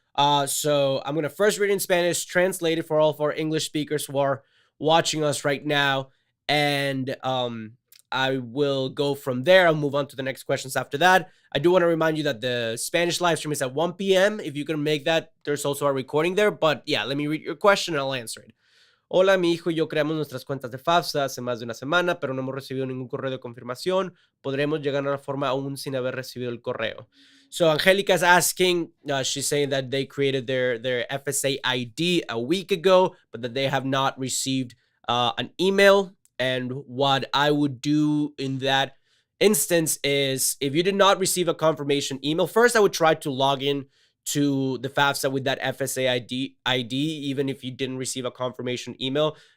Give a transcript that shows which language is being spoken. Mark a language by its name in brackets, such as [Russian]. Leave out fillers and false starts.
[English] So I'm going to first read it in Spanish, translate it for all of our English speakers who are watching us right now. And I will go from there. I'll move on to the next questions after that. I do want to remind you that the Spanish live stream is at 1 p.m. If you can make that, there's also a recording there. But yeah, let me read your question and I'll answer it. [Spanish] Hola, mi hijo y yo creamos nuestras cuentas de FAFSA hace más de una semana, pero no hemos recibido ningún correo de confirmación. ¿Podremos llegar a una forma aún sin haber recibido el correo? [English] So Angelica is asking, she's saying that they created their FSA ID a week ago, but that they have not received an email. And what I would do in that instance is, if you did not receive a confirmation email, first I would try to log in to the FAFSA with that FSA ID, even if you didn't receive a confirmation email.